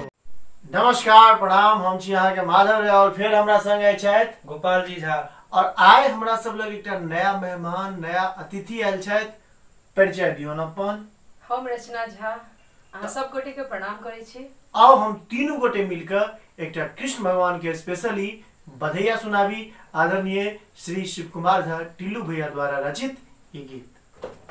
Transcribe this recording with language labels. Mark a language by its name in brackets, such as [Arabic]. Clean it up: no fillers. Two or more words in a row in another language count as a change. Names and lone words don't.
[Maithili] नमस्कार प्रणाम, हम छी अहाँ के माधव और फिर हमरा संग छथि गोपाल जी झा और आइ हमरा सब लग एकटा नया मेहमान नया अतिथि आयल छथि। परिचय दियौन अपन। हम रचना झा अहाँ सब गोटे के प्रणाम करै छी। आओ हम तीनों गोटे मिलकर एकटा कृष्ण भगवान के स्पेशली बधैया सुनाबी। आदरणीय श्री शिव कुमार झा टिल्लू भैया द्वारा रचित ये गीत।